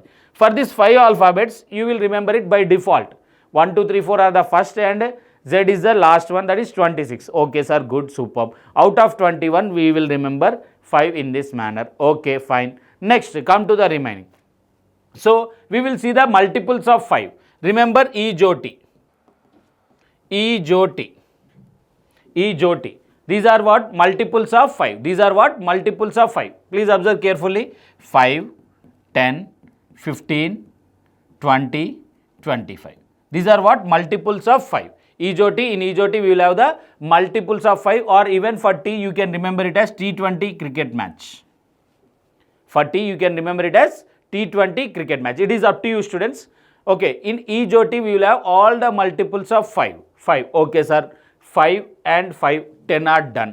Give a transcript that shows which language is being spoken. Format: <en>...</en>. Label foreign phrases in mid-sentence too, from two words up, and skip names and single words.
<en>For these 5 alphabets, you will remember it by default. 1, 2, 3, 4 are the first and Z is the last one, that is 26. Okay sir, good, superb. Out of 21, we will remember 5 in this manner. Okay, fine. Next, come to the remaining. So, we will see the multiples of 5. Remember E-Joti. E-Joti. E-Joti. These are what? Multiples of 5. These are what? Multiples of 5. Please observe carefully. 5, 10, 15, 20, 25. These are what? Multiples of 5. E-Joti, in E-Joti we will have the multiples of 5, or even for T you can remember it as T20 cricket match. For T you can remember it as T20 cricket match. It is up to you students. Okay, in E-Joti we will have all the multiples of 5. 5. Okay sir, 5 and 5, 10 are done.</en>